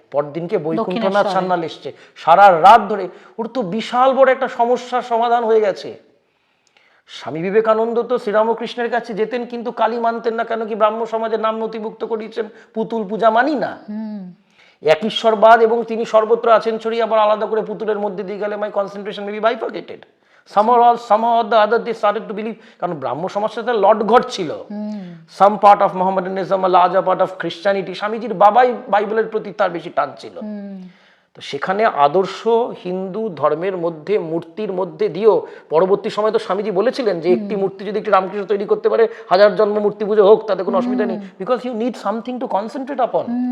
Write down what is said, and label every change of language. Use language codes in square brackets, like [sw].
[bn] পরদিনকে বৈকুণ্ঠনাথ সান্যাল এসছে, সারা রাত ধরে ওর তো বিশাল বড় একটা সমস্যার সমাধান হয়ে গেছে। স্বামী বিবেকানন্দ তো শ্রীরামকৃষ্ণের কাছে যেতেন, কিন্তু কালী মানতেন না। কেন কি? ব্রাহ্ম সমাজের নাম নথিভুক্ত করিয়েছেন, পুতুল পূজা মানি না। এক ঈশ্বরবাদ এবং তিনি সর্বত্র আছেন ছড়িয়ে, আবার আলাদা করে পুতুলের মধ্যে দিয়ে গেলে [en] My concentration may be bifurcated. somehow or the other they started to believe, [bn] কারণ ব্রাহ্ম সমাজটাতে লর্ড গড ছিল। [en] Some part of Mohammedanism, larger part of Christianity. [bn] স্বামীজির বাবাই বাইবেলের প্রতি তার বেশি টান ছিল। তো সেখানে আদর্শ হিন্দু ধর্মের মধ্যে মূর্তির মধ্যে দিয়েও পরবর্তী সময় তো স্বামীজি বলেছিলেন যে একটি মূর্তি যদি একটি রামকৃষ্ণ তৈরি করতে পারে, 1000 জন্ম মূর্তি পুজো হোক, তাতে কোনো অসুবিধা নেই, [en] Because you need something to concentrate upon.